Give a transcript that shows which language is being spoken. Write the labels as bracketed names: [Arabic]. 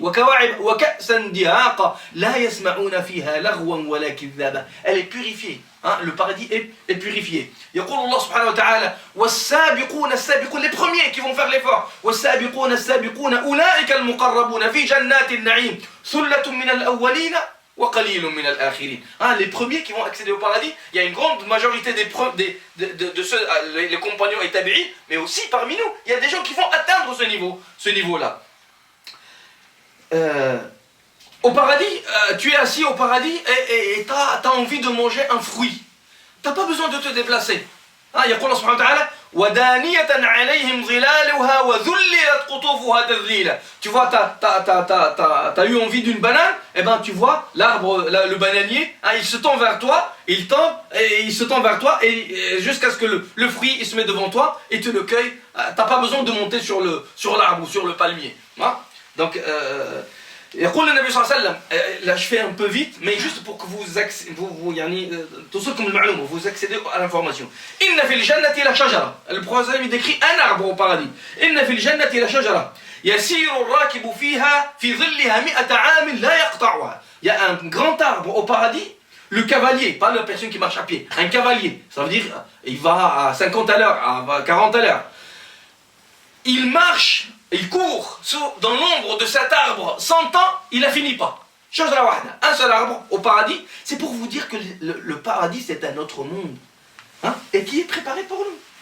[Arabic] وكواعب وكأسا دهاقا لا يسمعون فيها لغوا ولا كذابا. [French] Elle est purifiée. Hein, le paradis est purifié. [Arabic] يقول الله سبحانه وتعالى والسابقون السابقون, [French] les premiers qui vont faire l'effort. [Arabic] والسابقون السابقون أولئك المقربون في جنات النعيم ثلة من الأولين وقليل من الآخرين. [French] Hein, les premiers qui vont accéder au paradis, il y a une grande majorité de ceux, les compagnons et tabi'in, mais aussi parmi nous, il y a des gens qui vont atteindre ce niveau-là. Au paradis, tu es assis au paradis et tu as envie de manger un fruit. Tu n'as pas besoin de te déplacer. [Arabic] يقول الله سبحانه وتعالى ودانية عليهم ظلالها وذللت قطوفها تذليلا. [French] Tu vois, t'as eu envie d'une banane, et ben tu vois l'arbre, le bananier, hein, il se tend vers toi, il tombe et il se tend vers toi et jusqu'à ce que le fruit il se met devant toi et tu le cueilles. T'as pas besoin de monter sur l'arbre ou sur le palmier. Hein? Donc [Arabic] يقول النبي صلى الله عليه وسلم, [French] là je fais un peu vite, mais juste pour que vous [Arabic] يعني توصلكم المعلومة, [French] vous accédez à l'information. [Arabic] إن في الجنة لشجرة. [French] Le prophète il décrit un arbre au paradis. [Arabic] إن في الجنة لشجرة يسير الراكب فيها في ظلها 100 عام لا يقطعها. [French] Il y a un grand arbre au paradis. Le cavalier, pas la personne qui marche à pied, un cavalier, ça veut dire il va à 50 à l'heure, à 40 à l'heure. Il marche, il court dans l'ombre de cet arbre 100 ans, il n'a fini pas. Un seul arbre au paradis. C'est pour vous dire que le paradis c'est un autre monde, hein, et qui est préparé pour nous.